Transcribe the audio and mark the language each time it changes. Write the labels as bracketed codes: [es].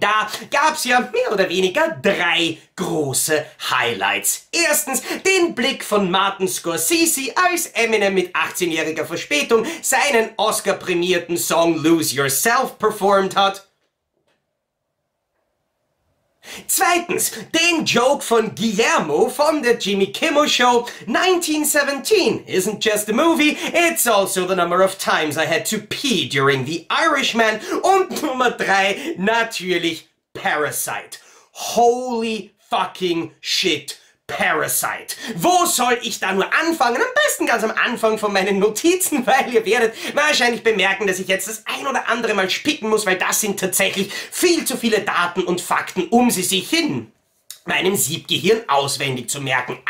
[de] Da gab es ja mehr oder weniger 3 große Highlights. Erstens den Blick von Martin Scorsese, als Eminem mit 18-jähriger Verspätung seinen Oscar-prämierten Song Lose Yourself performt hat. Zweitens, den Joke von Guillermo von der Jimmy Kimmel Show, [en] 1917 isn't just a movie, it's also the number of times I had to pee during The Irishman. [de] Und Nummer 3, natürlich Parasite. [en] Holy fucking shit. Parasite. [de] Wo soll ich da nur anfangen? Am besten ganz am Anfang von meinen Notizen, weil ihr werdet wahrscheinlich bemerken, dass ich jetzt das ein oder andere Mal spicken muss, weil das sind tatsächlich viel zu viele Daten und Fakten, um sie sich in meinem Siebgehirn auswendig zu merken.